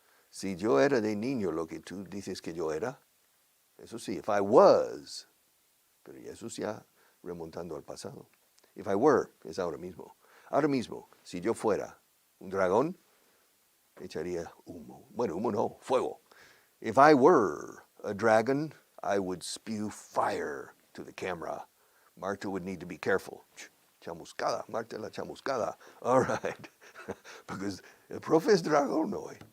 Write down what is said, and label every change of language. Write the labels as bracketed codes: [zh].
[es] Si yo era de niño lo que tú dices que yo era, eso sí, [en] if I was, [es] pero eso ya remontando al pasado. [en] If I were, [es] es ahora mismo. Ahora mismo, si yo fuera un dragón, echaría humo. Bueno, humo no, fuego. [en] If I were a dragon, I would spew fire to the camera. Marta would need to be careful. [es] Chamuscada, Marta la chamuscada. [en] All right. Because [es] el profe es dragón hoy.